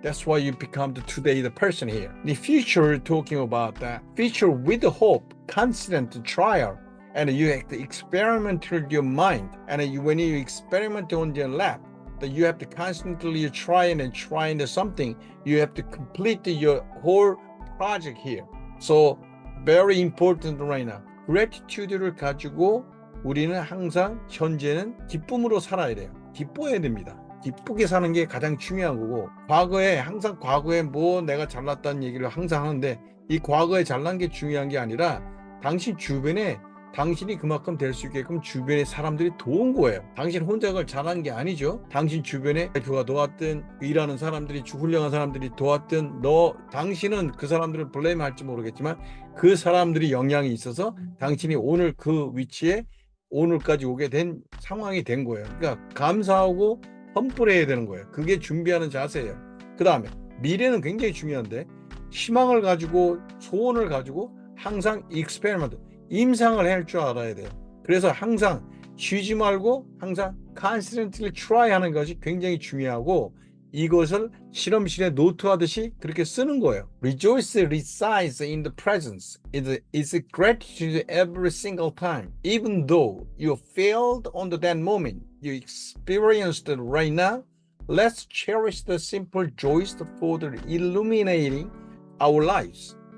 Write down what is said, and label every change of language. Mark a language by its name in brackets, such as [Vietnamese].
[English] That's why you become today the person here. The future, talking about that future with hope, constant trial, and you have to experiment with your mind. And when you experiment on your lab, that you have to constantly try something. You have to complete your whole project here. So very important right now. [Korean] gratitude를 가지고 우리는 항상 현재는 기쁨으로 살아야 돼요. 기뻐야 됩니다. 기쁘게 사는 게 가장 중요한 거고 과거에 뭐 내가 잘났다는 얘기를 항상 하는데 이 과거에 잘난 게 중요한 게 아니라 당신 주변에 당신이 그만큼 될 수 있게끔 주변에 사람들이 도운 거예요. 당신 혼자가 잘한 게 아니죠. 당신 주변에 와이프가 도왔든 일하는 사람들이 훌륭한 사람들이 도왔든 당신은 그 사람들을 블레임할지 모르겠지만 그 사람들이 영향이 있어서 당신이 오늘 그 위치에 오늘까지 오게 된 상황이 된 거예요. 그러니까 감사하고 험불해야 되는 거예요. 그게 준비하는 자세예요. 그 다음에 미래는 굉장히 중요한데 희망을 가지고 소원을 가지고 항상 익스페리먼트 임상을 할 줄 알아야 돼요. 그래서 항상 쉬지 말고 항상 [English] constantly try [Korean] 하는 것이 굉장히 중요하고 이것을 실험실에 노트하듯이 그렇게 쓰는 거예요. [English] Rejoice resides in the presence. It's gratitude every single time. Even though you failed on that moment, you experienced it right now. Let's cherish the simple joys for the illuminating our lives.